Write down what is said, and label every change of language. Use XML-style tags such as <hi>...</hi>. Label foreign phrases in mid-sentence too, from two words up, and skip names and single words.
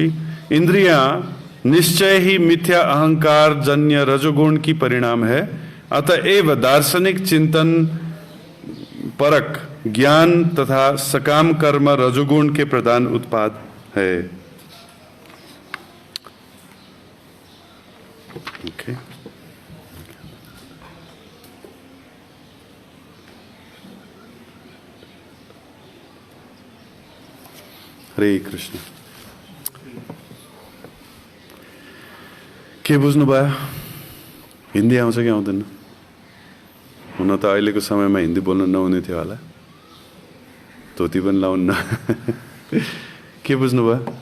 <hi>इंद्रियां निश्चय ही मिथ्या अहंकार जन्य रजोगुण की परिणाम है, अतएव दार्शनिक चिंतन परक ज्ञान तथा सकाम कर्म रजोगुण के प्रधान उत्पाद है। ओके, हरे कृष्ण।</hi> <ne>के बुझ्नुभयो? हिन्दी आउँछ कि आउँदैन? हुन त अहिलेको समयमा हिन्दी बोल्न नहुने थियो होला, धोती पनि लाउन्न। के बुझ्नुभयो?</ne>